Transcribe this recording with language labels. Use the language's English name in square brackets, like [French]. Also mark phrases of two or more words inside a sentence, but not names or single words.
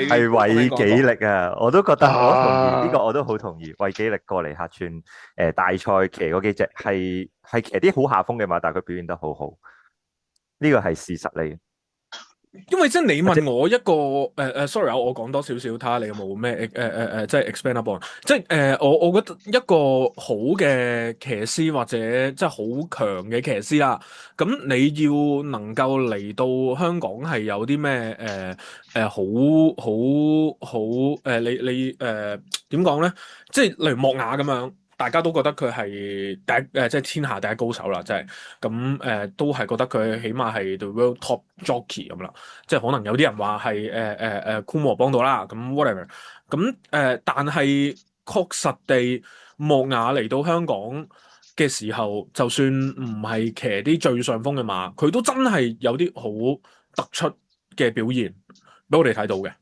[Cantonese] 係韋紀力啊！我都覺得，我同意呢個，啊，我都好同意。韋紀力過嚟客串大賽騎嗰幾隻係騎啲好下風嘅馬，但係佢表現得好好，呢個係事實嚟嘅。因為即係你或者問我一個sorry 我講多少少，睇下你有冇咩即係 [English] expand upon， [Cantonese] 即係我覺得一個好嘅騎師或者即係好強嘅騎師啦，咁你要能夠嚟到香港係有啲咩好你點講咧？即係例如莫雅咁樣。大家都覺得佢係即係天下第一高手啦，即係咁都係覺得佢起碼係 [English] the world top jockey [Cantonese] 咁啦。即係可能有啲人話係庫莫幫到啦，咁 whatever。咁但係確實地莫雅嚟到香港， 嘅時候，就算唔係騎啲最上風嘅馬，佢都真係有啲好突出嘅表現俾我哋睇到嘅。